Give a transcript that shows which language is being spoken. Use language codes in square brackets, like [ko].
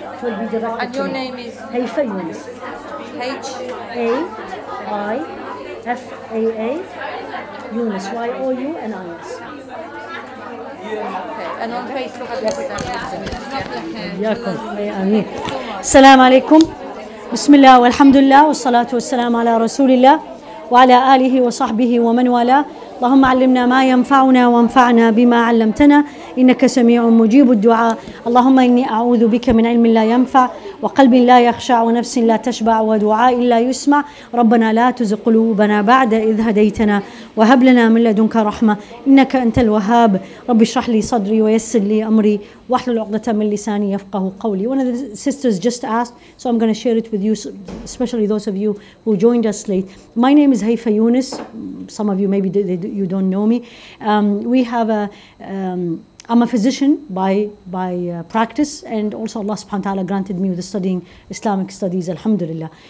[en] It will be directed and to your me. name is Haifa Yunus. H. A-I-F-A-A Yunus. Y-O-U-N-I-S. Okay. And on Facebook I put that. [ar] إياكم آمين. السلام عليكم. بسم الله والحمد لله والصلاة والسلام على رسول الله وعلى آله وصحبه ومن والاه. اللهم علمنا ما ينفعنا وانفعنا بما علمتنا إنك سميع مجيب الدعاء. اللهم إني أعوذ بك من علم لا ينفع وقلب لا يخشع ونفس لا تشبع ودعاء لا يسمع. ربنا لا تزغ قلوبنا بعد إذ هديتنا وهب لنا من لدنك رحمة إنك أنت الوهاب. رب اشرح لي صدري ويسر لي أمري واحلل عقدة من لساني يفقه قولي. [en] One of the sisters just asked, so I'm going to share it with you, especially those of you who joined us late. My name is Haifa Yunus. Some of you maybe you don't know me. I'm a physician by practice, and also Allah subhanahu wa ta'ala granted me with studying Islamic studies, alhamdulillah.